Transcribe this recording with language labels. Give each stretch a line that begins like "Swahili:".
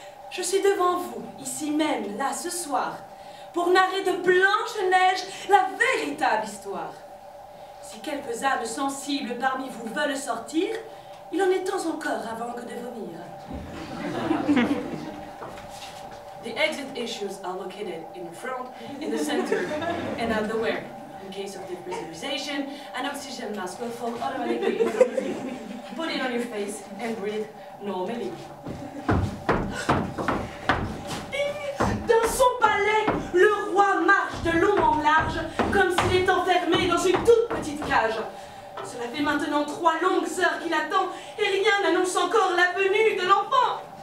French: Je suis devant vous, ici même, là, ce soir, pour narrer de Blanche-Neige la véritable histoire. Si quelques âmes sensibles parmi vous veulent sortir, il en est temps encore avant que de vomir.
English: The exit issues are located in the front, in the center, and at the rear. In case of depressurization, an oxygen mask will fall automatically in front of you. Put it on your face and breathe normally.
French: Dans son palais, le roi marche de long en large, comme s'il est enfermé dans une toute petite cage. Cela fait maintenant 3 longues heures qu'il attend, et rien n'annonce encore la venue de l'enfant.